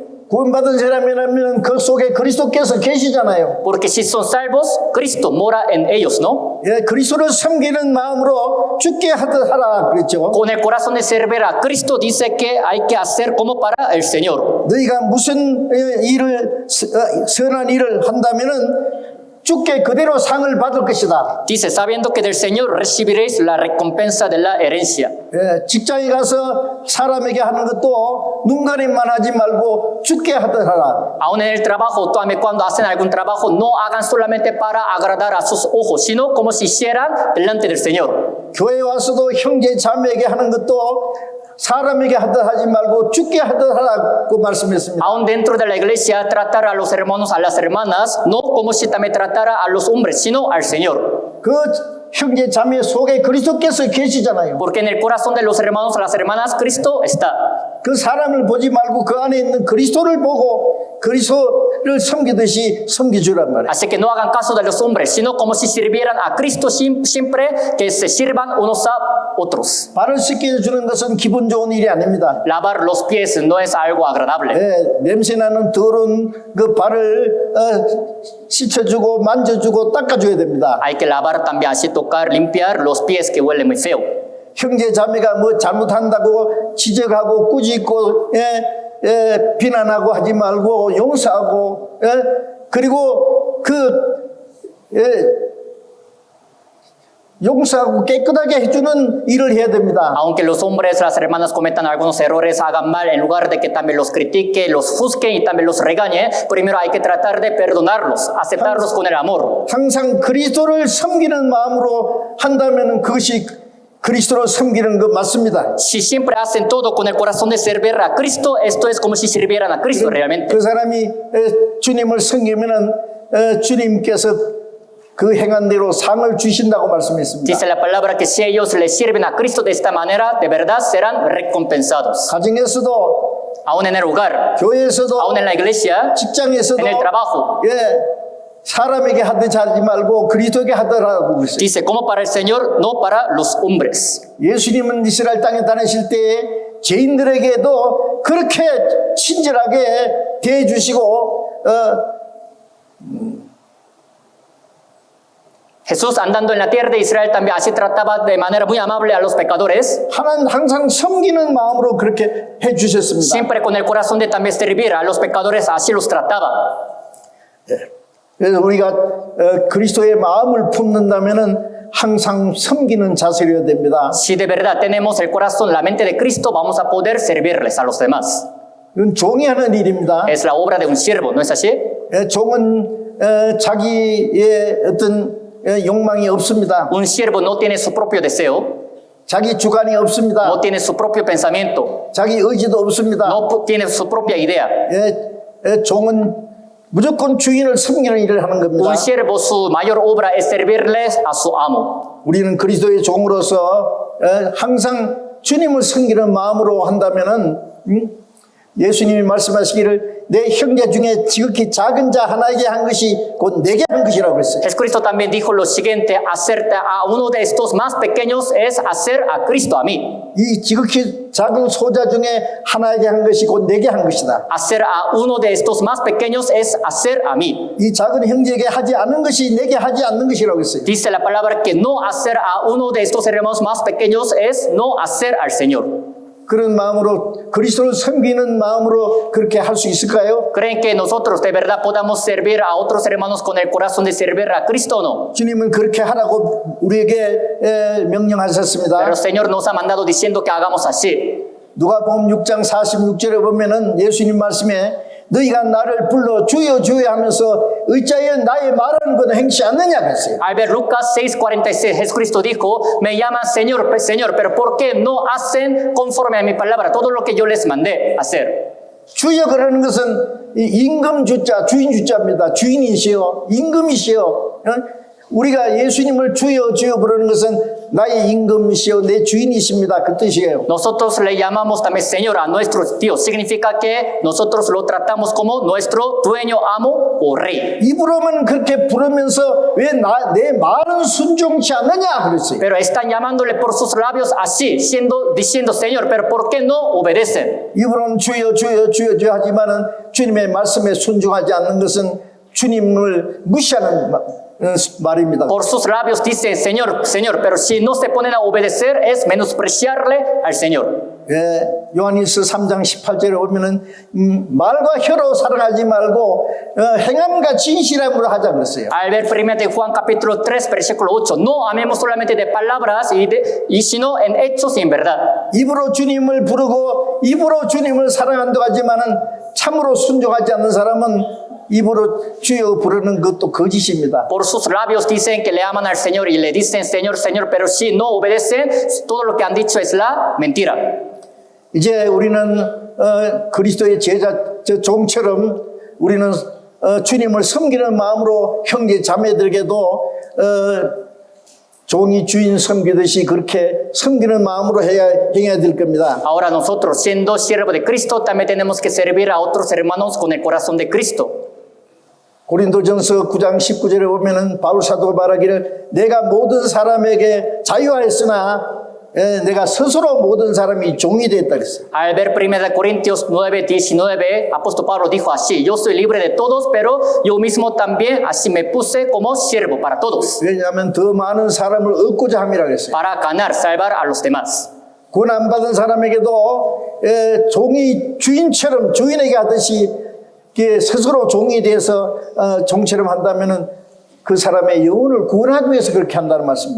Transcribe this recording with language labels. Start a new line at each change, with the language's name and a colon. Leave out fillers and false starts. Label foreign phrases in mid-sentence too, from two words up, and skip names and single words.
Korean: 구원받은 사람이라면 그 속에 그리스도께서 계시잖아요.
Spanish: Porque si son salvos, Cristo mora en ellos, ¿no?
Korean: 예, 그리스도를 섬기는 마음으로 주께 하듯 하라 그랬죠.
Spanish: Con el corazón de servir a Cristo dice que hay que hacer como para el Señor.
Korean: 너희가 무슨 일을 선한 일을 한다면은 주께 그대로 상을 받을 것이다.
Spanish: Dice, sabiendo que del Señor recibiréis la recompensa de la herencia.
Korean: 예, 직장에 가서 사람에게 하는 것도 눈가림만 하지 말고 주께 하듯 하라.
Spanish: Aún en el trabajo, también cuando hacen algún trabajo, no hagan solamente para agradar a sus ojos, sino como si hicieran delante del Señor.
Korean: 교회 와서도 형제 자매에게 하는 것도 사람에게 하듯 하지 말고 주께 하듯 하라고 말씀했습니다.
Spanish: Aún dentro de la iglesia, tratar a los hermanos, a las hermanas, no como si también tratara a los hombres, sino al Señor.
Korean: 그 형제 자매 속에 그리스도께서 계시잖아요.
Spanish: Porque en el corazón de los hermanos, a las hermanas, Cristo está.
Korean: 그 사람을 보지 말고 그 안에 있는 그리스도를 보고 그리스도를 섬기듯이 섬기주란 말이에요.
Spanish: Así que no hagan caso de los hombres, sino como si sirvieran a Cristo siempre, que se sirvan unos a otros.
Korean: 발을 씻겨주는 것은 기분 좋은 일이 아닙니다.
Spanish: Lavar los pies no es algo agradable.
Korean: 예, 냄새나는 더러운 그 발을 씻어주고 만져주고 닦아줘야 됩니다.
Spanish: Hay que lavar también, así tocar, limpiar los pies que huelen muy feo.
Korean: 형제 자매가 뭐 잘못한다고 지적하고 꾸짖고 비난하고 하지 말고 용서하고 그리고 용서하고 깨끗하게 해주는 일을 해야 됩니다.
Spanish: Aunque los hombres, las hermanas cometan algunos errores, hagan mal, en lugar de que también los critique, los juzgue y también los regañe, primero hay que tratar de perdonarlos, aceptarlos con el amor.
Korean: 항상 그리스도를 섬기는 마음으로 한다면 그것이 그리스도를 섬기는 것 맞습니다.
Spanish: Si siempre hacen todo con el corazón de servir a Cristo, esto es como si sirvieran a Cristo realmente.
Korean: 그 사람이 주님을 섬기면은 주님께서 그 행한 대로 상을 주신다고 말씀했습니다.
Spanish: Dice la palabra que si ellos le sirven a Cristo de esta manera, de verdad serán recompensados.
Korean: 가정에서도,
Spanish: Aún en el hogar,
Korean: 교회에서도,
Spanish: aún en la iglesia,
Korean: 직장에서도,
Spanish: en el trabajo.
Korean: 사람에게 하듯 하지 말고 그리스도에게 하더라고 그랬어요.
Spanish: Dice, como para el Señor, no para los hombres.
Korean: 예수님은 이스라엘 땅에 다니실 때 죄인들에게도 그렇게 친절하게 대해주시고
Spanish: Jesús andando en la tierra de Israel también así trataba de manera muy amable a los pecadores.
Korean: 하나님 항상 섬기는 마음으로 그렇게 해주셨습니다.
Spanish: Siempre con el corazón de también servir a los pecadores, así los trataba.
Korean: 그래서 우리가 그리스도의 마음을 품는다면은 항상 섬기는 자세여야 됩니다.
Spanish: Si de verdad tenemos el corazón, la mente de Cristo, vamos a poder servirles a los demás.
Korean: 이건 종이 하는 일입니다.
Spanish: Es la obra de un siervo, ¿no es así?
Korean: 종은 자기의 어떤 욕망이 없습니다.
Spanish: Un siervo no tiene su propio deseo.
Korean: 자기 주관이 없습니다.
Spanish: no tiene su propio pensamiento,
Korean: 자기 의지도 없습니다.
Spanish: no tiene su propia idea.
Korean: 종은 무조건 주인을 섬기는 일을 하는 겁니다.
Spanish: Un siervo, su mayor obra es servirles a su amo.
Korean: 우리는 그리스도의 종으로서 항상 주님을 섬기는 마음으로 한다면은 예수님이 말씀하시기를 내 형제 중에 지극히 작은 자 하나에게 한 것이 곧 내게 한 것이라고 했어요.
Spanish: Jesucristo también dijo lo siguiente: hacer a uno de estos más pequeños es hacer a Cristo a mí.
Korean: 이 지극히 작은 소자 중에 하나에게 한 것이 곧 내게 한 것이다.
Spanish: Hacer a uno de estos más pequeños es hacer a mí.
Korean: 이 작은 형제에게 하지 않는 것이 내게 하지 않는 것이라고 했어요.
Spanish: Dice la palabra que no hacer a uno de estos hermanos más pequeños es no hacer al Señor.
Korean: 그런 마음으로 그리스도를 섬기는 마음으로 그렇게 할 수 있을까요?
Spanish: ¿Creen que nosotros de verdad podamos servir a otros hermanos con el corazón de servir a Cristo o no?
Korean: 주님은 그렇게 하라고 우리에게 명령하셨습니다.
Spanish: Pero el Señor nos ha mandado diciendo que hagamos así.
Korean: 누가복음 6장 46절에 보면은 예수님 말씀에 너희가 나를 불러 주여 주여 하면서 어찌하여 나의 말하는 것을 행치 않느냐 그랬어요.
Spanish: Al ver Lucas 6:46, Jesucristo dijo: me llaman Señor, Señor, pero ¿por qué no hacen conforme a mi palabra todo lo que yo les mandé hacer?
Korean: 주여 그러는 것은 임금 주자, 주인 주자입니다. 주인이시여, 임금이시여. 우리가 예수님을 주여 주여 부르는 것은 나의 임금이시여 내 주인이십니다. 그 뜻이에요.
Spanish: Nosotros le llamamos también Señor a nuestro Dios. Significa que nosotros lo tratamos como nuestro dueño, amo o rey.
Korean: 입으로만 그렇게 부르면서 왜 내 말은 순종치 않느냐 그랬어요.
Spanish: Pero están llamándole por sus labios así, diciendo Señor, pero ¿por qué no obedecen?
Korean: 입으로는 주여 주여 주여 주여 하지만은 주님의 말씀에 순종하지 않는 것은 주님을 무시하는 말입니다.
Spanish: Por sus labios dicen Señor, Señor, pero si no se ponen a obedecer es menospreciarle al Señor.
Korean: 요한일서 3장 18절에 보면은 말과 혀로 사랑하지 말고 행함과 진실함으로 하자 그랬어요.
Spanish: Al ver 1 de Juan capítulo 3 versículo 8, no amemos solamente de palabras y sino en hechos y en verdad.
Korean: 입으로 주님을 부르고 입으로 주님을 사랑한다고 하지만은 참으로 순종하지 않는 사람은 입으로 주여 부르는 것도 거짓입니다.
Spanish: Por sus labios dicen que le aman al Señor y le dicen Señor, Señor, pero si no obedecen, todo lo que han dicho es la mentira.
Korean: 이제 우리는 그리스도의 제자 종처럼 우리는 주님을 섬기는 마음으로 형제 자매들에게도 종이 주인 섬기듯이 그렇게 섬기는 마음으로 행해야 될 겁니다.
Spanish: Ahora nosotros, siendo siervos de Cristo, también tenemos que servir a otros hermanos con el corazón de Cristo.
Korean: 고린도전서 9장 19절에 보면은 바울 사도가 말하기를 내가 모든 사람에게 자유하였으나 내가 스스로 모든 사람이 종이 됐다 그랬어요.
Spanish: Al ver 1 Corintios 9:19, apóstol Pablo dijo así: yo soy libre de todos, pero yo mismo también así me puse como siervo para todos.
Korean: 왜냐하면 더 많은 사람을 얻고자 함이라 그랬어요.
Spanish: Para ganar, salvar a los demás.
Korean: 구원 안 받은 사람에게도 종이 주인처럼 주인에게 하듯이 스스로 종이 돼서 종처럼 한다면은 그 사람의 영혼을 구원하기 위해서 그렇게 한다는 말씀입니다.